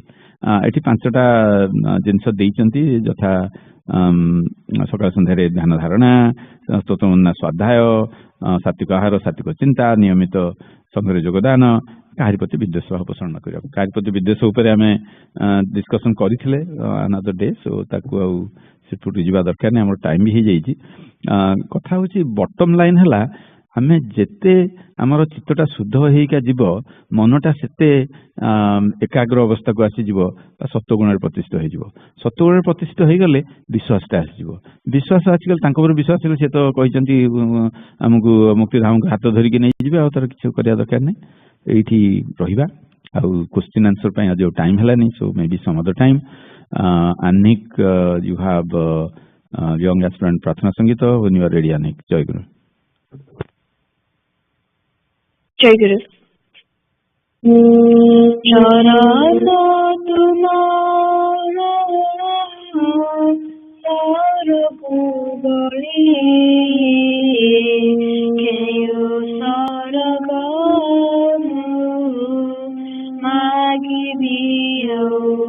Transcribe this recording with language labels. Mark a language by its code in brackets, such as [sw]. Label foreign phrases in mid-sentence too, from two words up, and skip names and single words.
[or] ଏଠି 5ଟା ଜିନିଷ ଦେଇଛନ୍ତି, ଯଥା ସକାଳ ସନ୍ଧ୍ୟାରେ ଧ୍ୟାନ ଧାରଣା, ସ୍ତୋତ୍ରବନ୍ଦନା ସ୍ୱାଧ୍ୟାୟ, ସାତ୍ୱିକ ଆହାର, ସାତ୍ୱିକ ଚିନ୍ତା, ନିୟମିତ ସଂଘରେ ଯୋଗଦାନ, କାହାରି ପ୍ରତି ବିଦ୍ୱେଷ ଭାବ ପୋଷଣ ନ କରିବା। କାହାରି ପ୍ରତି ବିଦ୍ୱେଷ ଉପରେ ଆମେ ଡିସ୍କସନ କରିଥିଲେ [en] another day, [or] so ତାକୁ ଆଉ ସେପଟୁ ଯିବା ଦରକାର ନାହିଁ, ଆମର ଟାଇମ ବି ହେଇଯାଇଛି। କଥା ହଉଛି [en] bottom line [or] ହେଲା ଆମେ ଯେତେ ଆମର ଚିତ୍ତଟା ଶୁଦ୍ଧ ହେଇକା ଯିବ, ମନଟା ସେତେ ଏକାଗ୍ର ଅବସ୍ଥାକୁ ଆସିଯିବ, ବା ସତ୍ୱଗୁଣରେ ପ୍ରତିଷ୍ଠିତ ହେଇଯିବ। ସତ୍ୱଗୁଣରେ ପ୍ରତିଷ୍ଠିତ ହେଇଗଲେ ବିଶ୍ୱାସଟା ଆସିଯିବ। ବିଶ୍ୱାସ ଆସିଗଲେ ତାଙ୍କ ଉପରେ ବିଶ୍ୱାସ ହେଲେ ସେ ତ କହିଛନ୍ତି ଆମକୁ ମୁକ୍ତିଧାମକୁ ହାତ ଧରିକି ନେଇଯିବେ, ଆଉ ତାର କିଛି କରିବା ଦରକାର ନାହିଁ। ଏଇଠି ରହିବା, ଆଉ [en] question answer [or] ପାଇଁ ଆଜି ଟାଇମ ହେଲାନି, [en] so maybe some other time. Anik, you have young aspirant [or] ପ୍ରାର୍ଥନା ସଙ୍ଗୀତ, [en] when you are ready, Anik. [or] ଜୟ ଗୁରୁ। ଜୟ ଗୁରୁ। ଚରଣ ତୁମର ସରଗୁବଳି କେଉଁ ସରଗ ମାଗିବି ଆଉ,